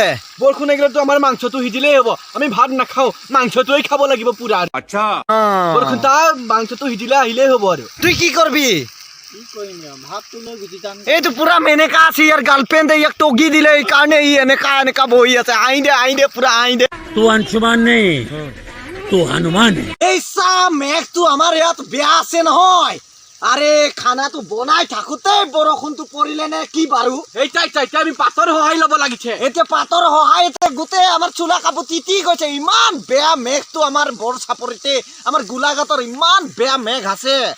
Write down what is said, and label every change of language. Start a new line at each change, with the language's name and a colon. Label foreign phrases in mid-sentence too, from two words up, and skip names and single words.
Assamese: বৰষুণ আহিলেতো আমাৰ মাংসটো সিজিলেই হ'ব আমি ভাত নাখাওঁ মাংসটোৱে খাব লাগিব পুৰা আচ্ছা বৰষুণ মাংসটো সিজিলে আহিলেই হ'ব আৰু তুই কি কৰবি এইটো পুৰা মেনেকা আছে ইয়াৰ গাৰ্লফ্ৰেণ্ড ইয়াক টগি দিলে এইকাৰণে ই এনেকা এনেকা বহি আছে আহি দে পুৰা আহি দে
Hindi: तू अंशुमान नहीं तू हनुमान है
Assamese: এই চা মেঘটো আমাৰ ইয়াত বেয়া আছে নহয় আৰে খানাটো বনাই থাকোতে বৰষুণটো পৰিলে নে কি বাৰু এইটা আমি পাতৰ সহায় ল'ব লাগিছে এতিয়া পাতৰ সহায়তে গোটেই আমাৰ চোলা কাপোৰ তিতি গৈছে ইমান বেয়া মেঘটো আমাৰ বৰ চাপৰিতে আমাৰ গোলাঘাটৰ ইমান বেয়া মেঘ আছে